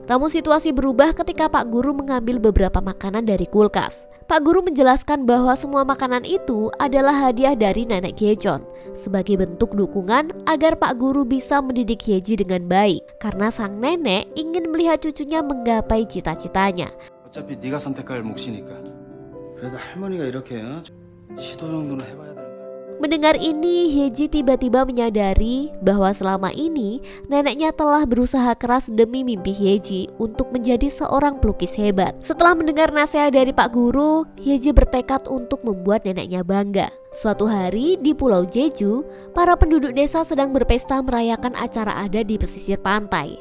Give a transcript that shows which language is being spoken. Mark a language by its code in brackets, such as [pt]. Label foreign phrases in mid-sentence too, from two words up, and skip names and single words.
[id] Namun situasi berubah ketika Pak Guru mengambil beberapa makanan dari kulkas. Pak Guru menjelaskan bahwa semua makanan itu adalah hadiah dari nenek Hyejeon sebagai bentuk dukungan agar Pak Guru bisa mendidik Hyeji dengan baik karena sang nenek ingin melihat cucunya menggapai cita-citanya. [ko] 어차피 네가 선택할 몫이니까. 그래도 할머니가 이렇게 시도 정도는 해봐야 되는 거야. [id] Mendengar ini, Hyeji tiba-tiba menyadari bahwa selama ini neneknya telah berusaha keras demi mimpi Hyeji untuk menjadi seorang pelukis hebat. Setelah mendengar nasihat dari Pak Guru, Hyeji bertekad untuk membuat neneknya bangga. Suatu hari di Pulau Jeju, para penduduk desa sedang berpesta merayakan acara adat di pesisir pantai.